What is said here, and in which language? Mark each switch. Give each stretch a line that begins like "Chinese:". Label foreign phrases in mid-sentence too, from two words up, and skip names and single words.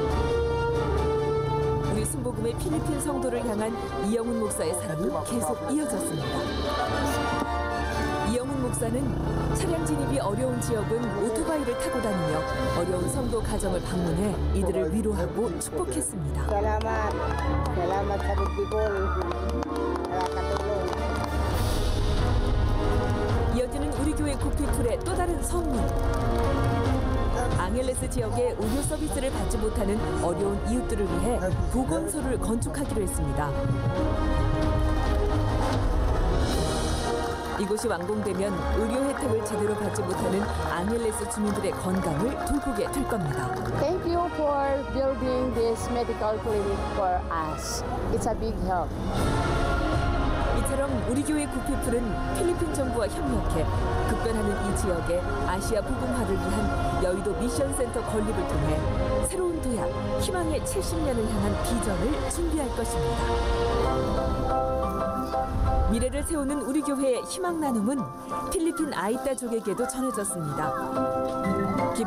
Korean: 우리 순복음의 필리핀 성도를 향한 이영훈 목사의 사랑은 계속 이어졌습니다. 이영훈 목사는 차량 진입이 어려운 지역은 오토바이를 타고 다니며 어려운 성도 가정을 방문해 이들을 위로하고 축복했습니다.
Filipino: Salamat. Salamat sa Bicol. Nakakatulong.
Korean: 이어지는 우리 교회 구피풀의 또 다른 선물. 앙헬레스 지역의 의료 서비스를 받지 못하는 어려운 이웃들을 위해 보건소를 건축하기로 했습니다. 이곳이 완공되면 의료 혜택을 제대로 받지 못하는 앙헬레스 주민들의 건강을 돌보게 될 겁니다.
English: Thank you for building this medical clinic for us. It's a big help.
Korean: 이처럼 우리 교회 구피풀은 필리핀 정부와 협력해 급변하는 이 지역의 아시아 복음화를 위한 여의도 미션센터 건립을 통해 새로운 도약, 희망의 70년을 향한 비전을 준비할 것입니다. 미래를 세우는 우리 교회의 희망 나눔은 필리핀 아이따족에게도 전해졌습니다.